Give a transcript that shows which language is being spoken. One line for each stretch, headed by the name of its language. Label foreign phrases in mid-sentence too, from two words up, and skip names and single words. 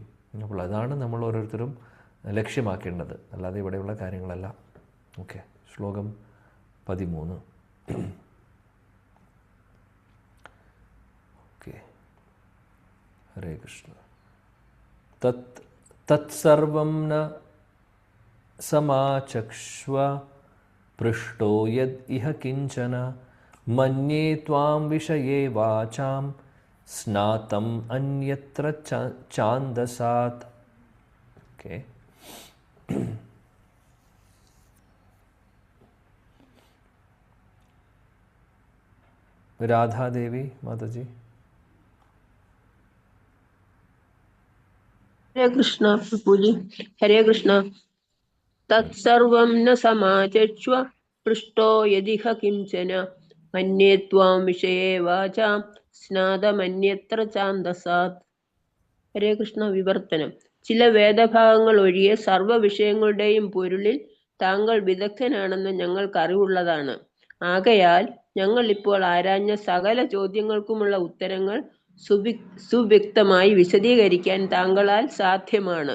Malayalam: അപ്പോൾ അതാണ് നമ്മൾ ഓരോരുത്തരും ലക്ഷ്യമാക്കേണ്ടത്, അല്ലാതെ ഇവിടെയുള്ള കാര്യങ്ങളല്ല. ഓക്കെ, ശ്ലോകം 13. ഓക്കെ,
Sanskrit: ഹരേ കൃഷ്ണ. തത്സർവം ന समाचक्ष्व पृष्टो यद् इह किञ्चन मन्ये त्वां विषये वाचां स्नातम् अन्यत्र चान्दसात्.
Hindi: ओके. राधादेवी माताजी.
Sanskrit: हरे कृष्ण
Hindi: प्रभुजी.
Sanskrit: हरे कृष्ण. तत्सर्वं न समाचक्ष्व पृष्टो यदिह किंचन मन्ये त्वां विषये वाचां സ്നാതമന്യത്ര ചാന്ദസാത്. ഹരേ കൃഷ്ണ.
Malayalam: വിവർത്തനം. ചില വേദഭാഗങ്ങൾ ഒഴികെ സർവ്വ വിഷയങ്ങളുടെയും പൊരുളിൽ താങ്കൾ വിദഗ്ധനാണെന്ന് ഞങ്ങൾക്ക് അറിവുള്ളതാണ്. ആകയാൽ ഞങ്ങൾ ഇപ്പോൾ ആരാഞ്ഞ സകല ചോദ്യങ്ങൾക്കുമുള്ള ഉത്തരങ്ങൾ സുവ്യക്തമായി വിശദീകരിക്കാൻ താങ്കളാൽ സാധ്യമാണ്.